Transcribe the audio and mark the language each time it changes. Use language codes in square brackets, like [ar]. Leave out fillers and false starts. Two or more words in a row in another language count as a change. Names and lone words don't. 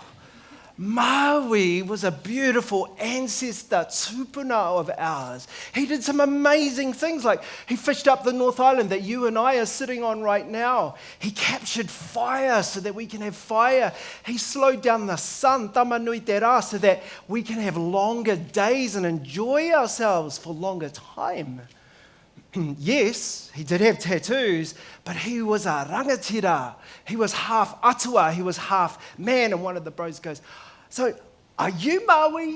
[en] Maui was a beautiful ancestor tupuna of ours. He did some amazing things, like he fished up the North Island that you and I are sitting on right now. He captured fire so that we can have fire. He slowed down the sun, [mi] tamanui te rā, [en] so that we can have longer days and enjoy ourselves for longer time. Yes, he did have tattoos, but he was a rangatira. He was half atua, he was half man. And one of the bros goes, so are you Maui?